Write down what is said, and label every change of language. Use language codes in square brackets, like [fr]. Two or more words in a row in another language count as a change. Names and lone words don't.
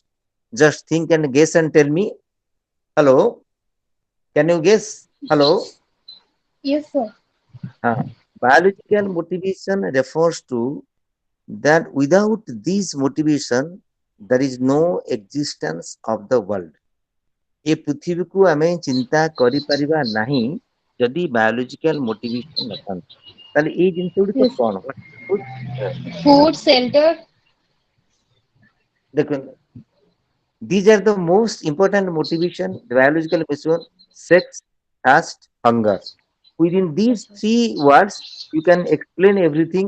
[en] Just think and guess and tell me. Hello? Can you guess? Hello? Yes, sir. Biological motivation refers to that without this motivation, there is no existence of the world. [or] ଏ ପୃଥିବୀକୁ ଆମେ ଚିନ୍ତା କରିପାରିବା ନାହିଁ ଯଦି [en] biological motivation [or] ନଥାନ୍ତା। ତାହେଲେ ଏଇ ଜିନିଷ ଗୁଡ଼ିକ [en] Yes. [or] କଣ? [en] Food, shelter. ଦେଖନ୍ତୁ, these are the most important motivation, biological motivation: sex, thirst, hunger. Within these three words, you can explain everything.